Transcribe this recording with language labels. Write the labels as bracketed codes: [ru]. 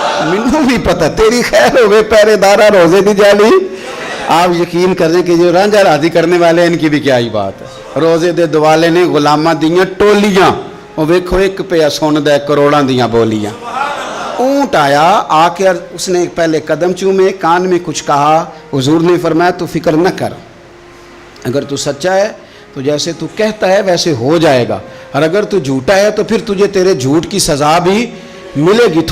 [pa] مینوں بھی پتہ, تیری خیر ہوئے پہرے دارا, روزے دی جالی. [ur] آپ یقین کر دیں کہ جو رانجھا راضی کرنے والے ہیں, ان کی بھی کیا ہی بات ہے. [pa] روزے دے دوالے نے غلاماں دیاں ٹولیاں, وہ ویکھو ایک پہ سن دے کروڑاں دیاں بولیاں. [ur] اونٹ آیا, آ کے اس نے پہلے قدم چومے, کان میں کچھ کہا. حضور نے فرمایا تو فکر نہ کر, اگر تو سچا ہے تو جیسے تو کہتا ہے ویسے ہو جائے گا, اور اگر تو جھوٹا ہے تو پھر تجھے تیرے جھوٹ کی سزا بھی ملے گی.